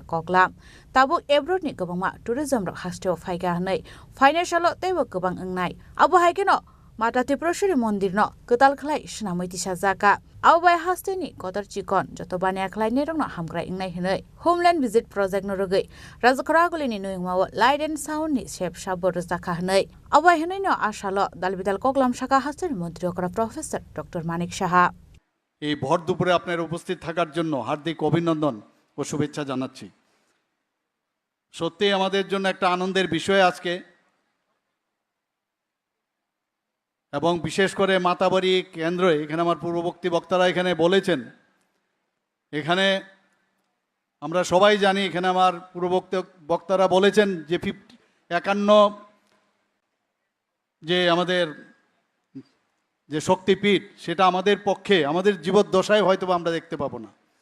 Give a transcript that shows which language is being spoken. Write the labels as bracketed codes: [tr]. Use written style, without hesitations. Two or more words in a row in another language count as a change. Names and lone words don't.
[trp] koklam tabo abroad ni gobangma tourism ro haste o phaiga hnai financial teibo gobang ngnai abo haikeno Mata Tiproshiri Mondir no Kutal Klai Shnamiti Shazaka Awai Hasteni Kotar Chikon Jotobania Klai Nerong Hamgra Ingnai Hinoi [en] Homeland Visit Project [trp] Norogui Razakaragulini Nuingma [en] Light and Sound [trp] ni Shep Shabor Zaka Hanoi Awai Hinoi no Ashalo Dalbidal Koklam Shaka Hasteni Montriokra Professor Dr. Manik Shaha [bn] এই ভর দুপুরে আপনার উপস্থিত থাকার জন্য হার্দিক অভিনন্দন ও শুভেচ্ছা জানাচ্ছি সত্যি আমাদের জন্য একটা আনন্দের বিষয় আজকে এবং বিশেষ করে মাতাবাড়ি কেন্দ্রে এখানে আমার পূর্ববর্তী বক্তারা এখানে বলেছেন এখানে আমরা সবাই জানি এখানে আমার পূর্ববর্তী বক্তারা বলেছেন যে 51 যে আমাদের যে শক্তিপীঠ সেটা আমাদের পক্ষে আমাদের জীবদ্দশায় হয়তো আমরা দেখতে পাবো না